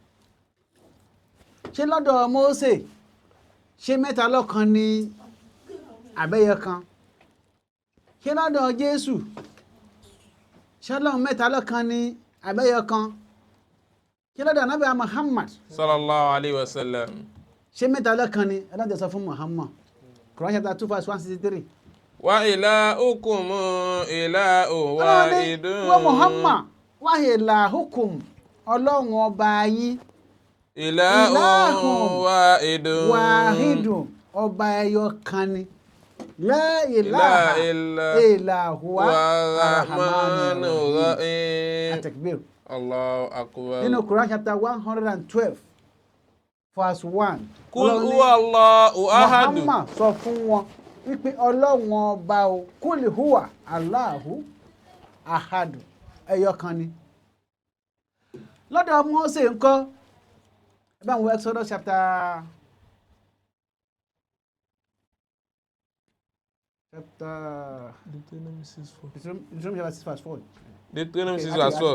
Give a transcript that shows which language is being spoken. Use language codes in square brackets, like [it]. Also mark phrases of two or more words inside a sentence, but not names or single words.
[yo] ṣé lọ́dọ̀ Mósè ṣé mẹ́ta lọ́kan ni àbẹ́yẹ kan ṣé lọ́dọ̀ Jésù ṣé ọlọ́run mẹ́ta lọ́kan ni àbẹ́yẹ kan ṣé lọ́dọ̀ Ànábì Muhammad [ar] صلى الله عليه وسلم. [yo] ṣé mẹ́ta lọ́kan ni ẹlọ́dọ̀ sọ fún Muhammad [en] Quran chapter 2 verse 163. [ar] وإلهكم إله واحد. [yo] wọ́n Muhammad [ar] وإلهكم [yo] ọlọ́run ọba yín [ar] إله واحد. [yo] wahidun ọba ẹyọ kan ni [ar] لا إله إلا هو الرحمن الرحيم. At-takbir. الله أكبر. [en] nínú Quran chapter 112 verse 1. [ar] قل هو الله أحد. [yo] Muhammad sọ fún wọn wípé ọlọ́run ọba o [ar] قل هو الله أحد [yo] ẹyọ kan ni. lọ́dọ̀ Mósè ńkọ́ ẹ bá ń wo [en] Exodus chapter 6 verse 4. Deuteronomy 6 verse 4.